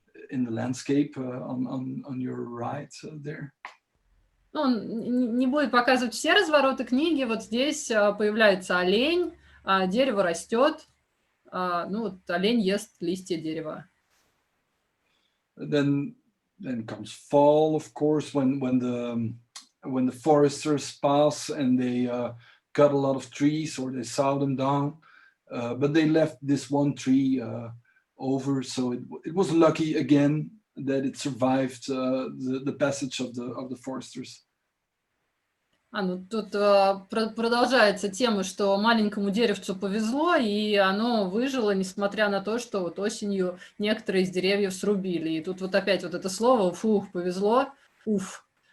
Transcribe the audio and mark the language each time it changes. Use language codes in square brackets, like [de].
[en] in the landscape on your right there. [ru] Ну, он не будет показывать все развороты книги. Вот здесь появляется олень, дерево растет. Ну, вот олень ест листья дерева. [en] Then comes fall, of course, when the foresters pass and they cut a lot of trees or they saw them down, but they left this one tree over, so it was lucky again that it survived the passage of the foresters. [ru] Ну тут продолжается тема, что маленькому деревцу повезло, и оно выжило, несмотря на то, что вот осенью некоторые из деревьев срубили. И тут вот опять вот это слово «фух», повезло, «уф».